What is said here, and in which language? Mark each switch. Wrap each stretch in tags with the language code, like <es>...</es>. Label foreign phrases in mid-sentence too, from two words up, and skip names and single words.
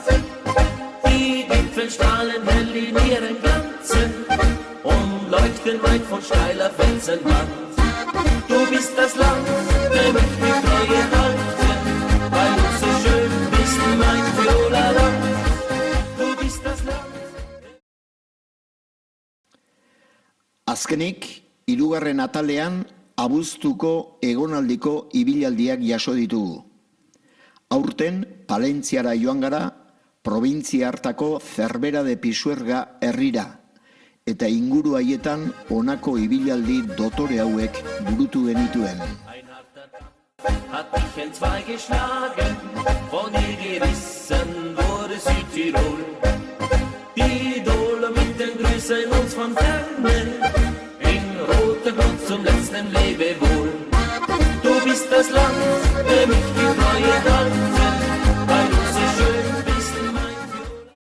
<de>Die Gipfel strahlen hell in ihren Glanzen und leuchten weit von steiler Felsenwand. Du bist das Land, dem ich die Treue halte, weil du so schön bist, mein Tiroler Land. Du bist das Land.</de> <eu>Azkenik, hirugarren atalean, abuztuko egonaldiko ibilaldiak jaso ditugu. Aurten, Palentziara joan gara, probintzia hartako Zerbera de Pisuerga herrira, eta inguru haietan honako ibilaldi dotore hauek burutu genituen.</eu> <de>Hat mich entzwei geschlagen, von ihr gerissen wurde Südtirol. Die Dolomiten grüßen uns von Ferne, in roter Blut zum letzten Lebewohl. Du bist das Land, dem ich die Treue halte, weil du so schön bist, mein Tirol.</de>